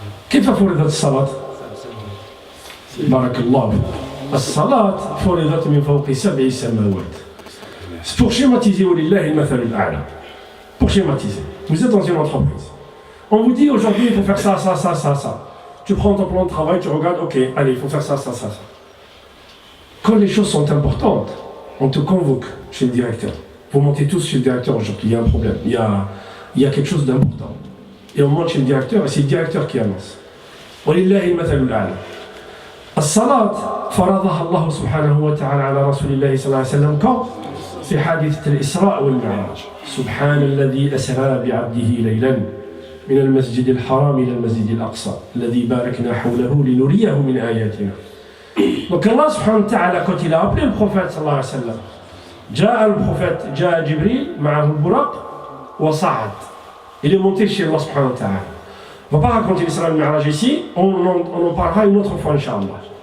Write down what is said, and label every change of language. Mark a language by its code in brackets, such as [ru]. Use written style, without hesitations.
[ar] كيف فرضت الصلاة؟ بارك الله فيك. الصلاة فرضت من فوق 7 سماوات. [fr] C'est pour schématiser [ar] ولله المثل الأعلى. [fr] Pour schématiser. Vous êtes dans une entreprise. On vous dit aujourd'hui il faut faire ça, ça, ça, ça, ça. Tu prends ton plan de travail, tu regardes, ok, allez, il faut faire ça, ça, ça, ça. Quand les choses sont importantes, on te convoque chez le directeur. Vous montez tous chez le directeur aujourd'hui, il y a un problème, il y a quelque chose d'important. Et on monte chez le directeur et c'est le directeur qui annonce. [ar] ولله المثل الأعلى. الصلاة فرضها الله سبحانه وتعالى على رسول الله صلى الله عليه وسلم quand في حادثة الإسراء والمعراج. سبحان الذي أسرى بعبده ليلا من المسجد الحرام إلى المسجد الأقصى الذي باركنا حوله لنريه من آياتنا. [fr] Donc Allah subhanahu wa ta'ala quand il a appelé le prophète sallallahu alayhi wa sallam, [ar] جاء البروphète, جاء جبريل معه البراق وصعد. [fr] Il est monté chez Allah subhanahu wa ta'ala. On ne va pas raconter l'Isra et le Mi'raj ici, on en parlera une autre fois, Inch'Allah.